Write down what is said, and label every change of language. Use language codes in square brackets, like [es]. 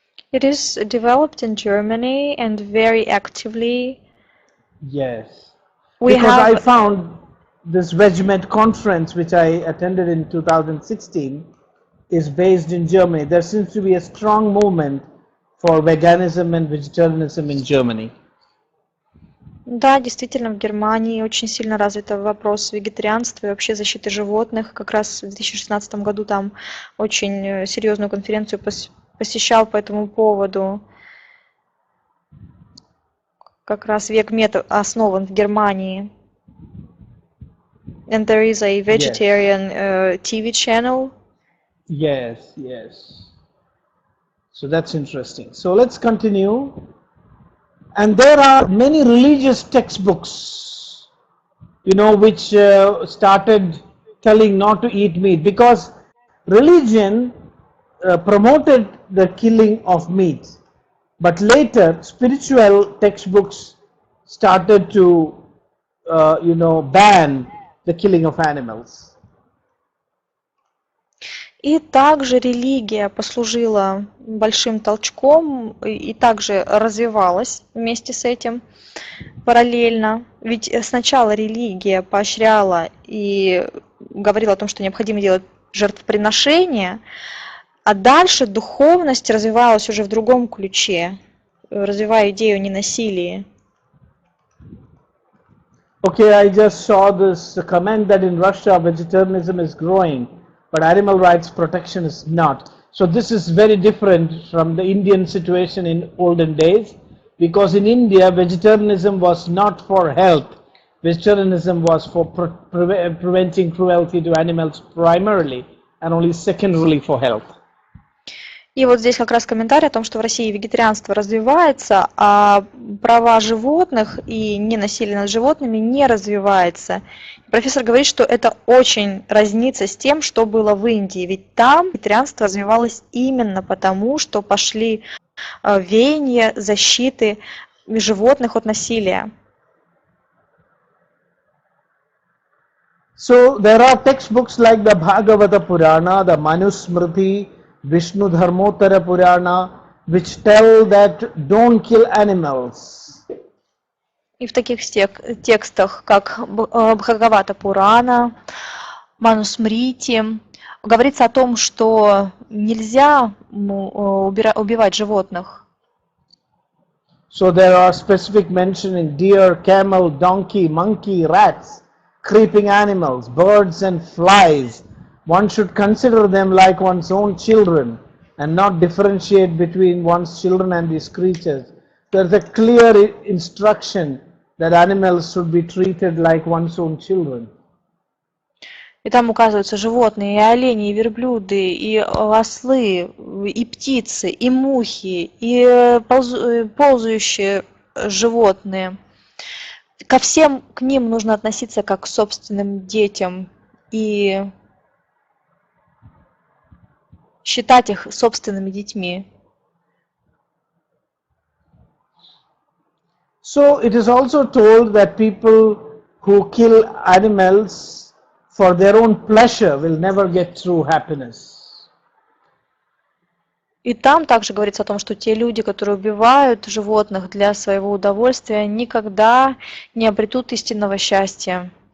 [en] It is developed in Germany and very actively. Yes. Because I found this Regiment conference, which I attended in 2016, is based in Germany. There seems to be a strong movement for veganism and vegetarianism in Germany. [ru] Да, действительно, в Германии очень сильно развит вопрос вегетарианства и вообще защиты животных. Как раз в 2016 году там очень серьезную конференцию посещал по этому поводу как раз век мед основан в Германии. [en] And there is a Yes, vegetarian TV channel. yes, yes. So that's interesting. So let's continue. And there are many religious textbooks, which started telling not to eat meat because religion promoted the killing of meat. But later, spiritual textbooks started to, ban the killing of animals. [ru] И также религия послужила большим толчком и также развивалась вместе с этим параллельно. Ведь сначала религия поощряла и говорила о том, что необходимо делать жертвоприношения, а дальше духовность развивалась уже в другом ключе, развивая идею ненасилия. [en] Okay, I just saw this comment that in Russia vegetarianism is growing, but animal rights protection is not. So this is very different from the Indian situation in olden days, because in India vegetarianism was not for health. Vegetarianism was for preventing cruelty to animals primarily and only secondarily for health. [ru] И вот здесь как раз комментарий о том, что в России вегетарианство развивается, а права животных и ненасилие над животными не развивается. Профессор говорит, что это очень разнится с тем, что было в Индии, ведь там вегетарианство развивалось именно потому, что пошли веяния защиты животных от насилия. [en] So there are textbooks like the Bhagavata Purana, the Manusmriti, Vishnu Dharmotara Purana, which tell that don't kill animals. [ru] И в таких текстах, как Бхагавата Пурана, Манусмрити, говорится о том, что нельзя убивать животных. [en] So there are specific mention in deer, camel, donkey, monkey, rats, creeping animals, birds and flies. One should consider them like one's own children and not differentiate between one's children and these creatures. There's a clear instruction that animals should be treated like one's own children. [ru] И там указываются животные, и олени, и верблюды, и ослы, и птицы, и мухи, и ползающие животные. Ко всем к ним нужно относиться как к собственным детям и считать их собственными детьми. [en] So it is also told that people who kill animals for their own pleasure will never get true happiness. [ru] И там также говорится о том, что те люди, которые убивают животных для своего удовольствия, никогда не обретут истинного счастья.